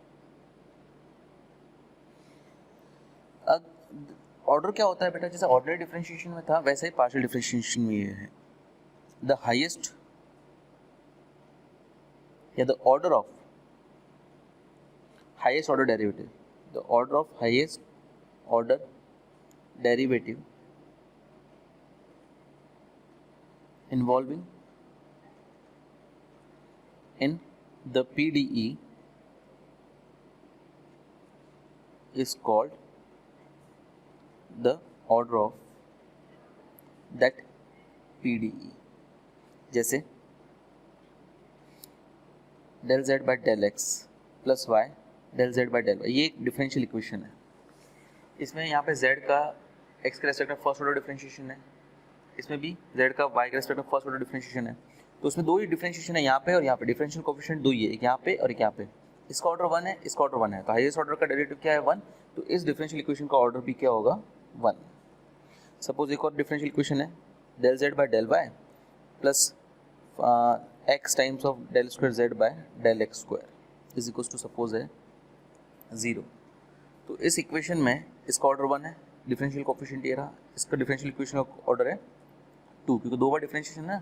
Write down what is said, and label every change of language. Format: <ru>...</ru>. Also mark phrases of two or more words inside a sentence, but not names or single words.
<hi>अब ऑर्डर क्या होता है बेटा, जैसे</hi> <en>ordinary differentiation</en> <hi>में था वैसे ही</hi> <en>partial differentiation</en> <hi>में ये है।</hi> <en>the highest or the order of highest order derivative, the order of highest order derivative involving in the PDE is called the order of that PDE. जैसे del z by del x प्लस y del z by del y,</en> <hi>ये एक</hi> <en>differential equation</en> <hi>है. इसमें यहाँ पे z का x के रेस्पेक्ट में</hi> <en>first order differentiation</en> <hi>है, इसमें भी z का y के रेस्पेक्ट में</hi> <en>first order differentiation</en> <hi>है. तो उसमें दो ही डिफरेंशिएशन है, यहाँ पे और यहाँ पे.</hi> <en>differential coefficient</en> <hi>दो ही है, एक यहाँ पे और एक यहाँ पे. इसका ऑर्डर 1 है, इसका ऑर्डर 1 है, तो</hi> <en>highest order</en> <hi>का डेरिवेटिव क्या है 1. तो इस</hi> <en>differential equation</en> <hi>का ऑर्डर भी क्या होगा 1. सपोज एक और</hi> <en>differential equation</en> <hi>है</hi> <en>del z by del y plus x times of del square z by del x square is equal to suppose</en> <hi>है 0. तो इस इक्वेशन में इसका ऑर्डर 1 है,</hi> <en>differential coefficient</en> <hi>ये रहा, इसका</hi> <en>differential equation</en> <hi>का ऑर्डर है 2, क्योंकि दो बार डिफरेंशिएशन है.</hi>